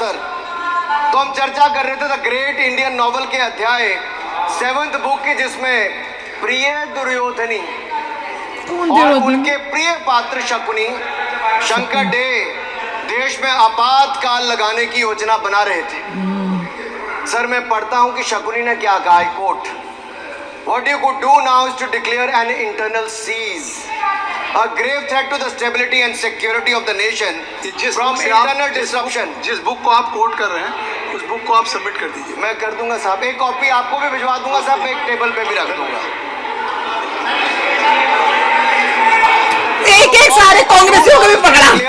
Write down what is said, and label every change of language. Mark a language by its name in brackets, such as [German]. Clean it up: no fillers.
[Hindi] Sir तो हम चर्चा कर रहे थे द ग्रेट इंडियन नॉवल के अध्याय 7th बुक की, जिसमें प्रिय दुर्योधनी और उनके प्रिय पात्र शकुनी शंकर डे देश में आपातकाल लगाने की योजना बना रहे थे। सर मैं पढ़ता हूं कि शकुनी ने क्या कहा, coat, [English] What you could do now is to declare an internal seize, a grave threat to the stability and security of the nation from internal disruption. [Hindi] जिस बुक को आप कोट कर रहे हैं उस बुक को आप सबमिट कर दीजिए। मैं कर दूंगा साहब, एक कॉपी आपको भी भिजवा दूंगा साहब, एक टेबल पे भी रख दूंगा। एक सारे कांग्रेसियों को भी पकड़ा,